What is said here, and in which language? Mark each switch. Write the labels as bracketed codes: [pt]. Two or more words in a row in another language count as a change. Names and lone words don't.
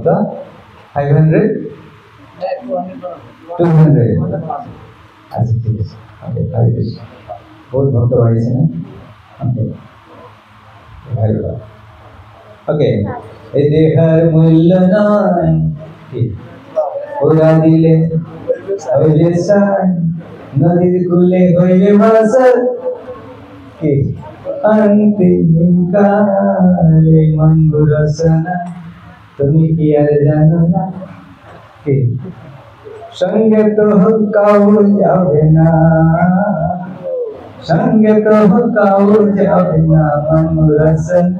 [as] 500? 200? আজি ঠিক আছে। হৰে কৃষ্ণ। বহুত ভক্ত বাঢ়িছে না? ওকে। এই দেহৰ মূল্য নাই, [bn] ওরা দিলে হইলে সার, নদীর কূলে হইলে ভাষার, কি অন্তিম কালে মন্দ রসনা, তুমি কি আর জানো না, কি সঙ্গে তো কাউ যাবে না, সঙ্গে তো কাউ যাবে না মন্দ রসনা।